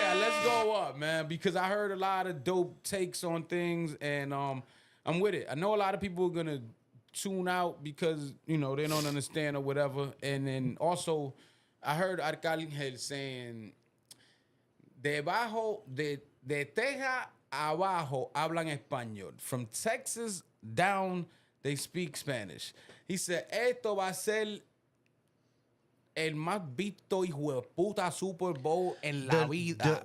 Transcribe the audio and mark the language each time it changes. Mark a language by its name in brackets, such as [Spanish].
[English] Let's go up, man, because I heard a lot of dope takes on things, and I'm with it. I know a lot of people are going to tune out because, you know, they don't understand or whatever. And then also, I heard Arcángel saying, [Spanish] debajo de teja abajo hablan español. [English] From Texas down, they speak Spanish. He said, [Spanish] esto va a ser el más visto hijo de puta Super Bowl en la vida.